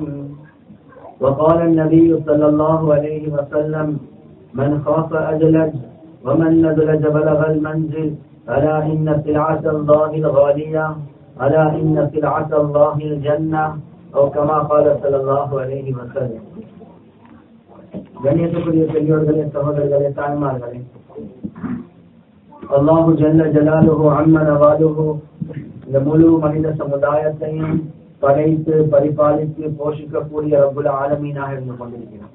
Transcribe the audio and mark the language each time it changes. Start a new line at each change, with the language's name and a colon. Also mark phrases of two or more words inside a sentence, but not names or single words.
Arabic: وقال النبي صلى الله عليه وسلم من خاف أدلج ومن ندلج بلغ المنزل ألا إن سلعة الله الغالية ألا إن سلعة الله الجنة أو كما قال صلى الله عليه وسلم.
Tamil: கண்ணியத்துக்குரிய பெரியோர்களே, சகோதரர்களே, தாய்மார்களே,
Arabic: الله جل جلاله عم نواله
Tamil: இந்த முழு மனித சமுதாயத்தையும் படைத்து பரிபாலித்து போஷிக்கக்கூடிய
Arabic: رب العالمين
Tamil: இருந்து கொண்டிருக்கிறான்.